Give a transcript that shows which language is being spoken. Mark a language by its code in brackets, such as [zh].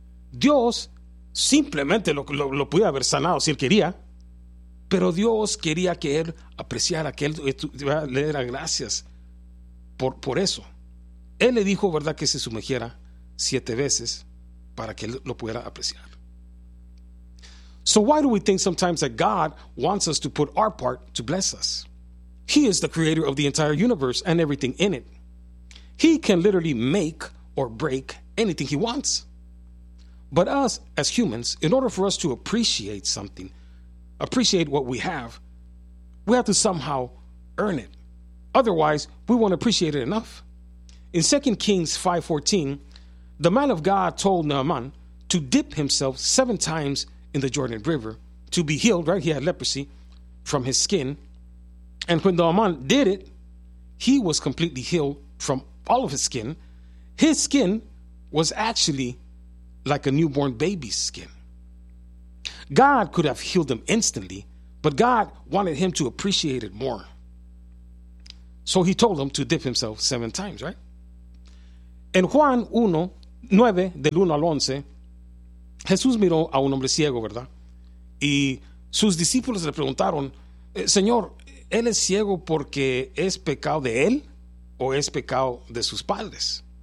[es] Dios simplemente lo podía haber sanado si él quería, pero Dios quería que él apreciara, que él le diera gracias por eso. Él le dijo, ¿verdad?, que se sumergiera 7 veces para que él lo pudiera apreciar. [en] So why do we think sometimes that God wants us to put our part to bless us? He is the creator of the entire universe and everything in it. He can literally make or break anything he wants. But us, as humans, in order for us to appreciate something, appreciate what we have, we have to somehow earn it. Otherwise, we won't appreciate it enough. In 2 Kings 5:14, the man of God told Naaman to dip himself 7 times in the Jordan River to be healed, right? He had leprosy from his skin. And when Naaman did it, he was completely healed from all of his skin. His skin was actually like a newborn baby's skin. God could have healed him instantly, but God wanted him to appreciate it more. So he told him to dip himself 7 times, right? In [es] Juan 1, 9, del 1 al 11, Jesús miró a un hombre ciego, ¿verdad? Y sus discípulos le preguntaron, Señor, ¿él es ciego porque es pecado de él o es pecado de sus padres?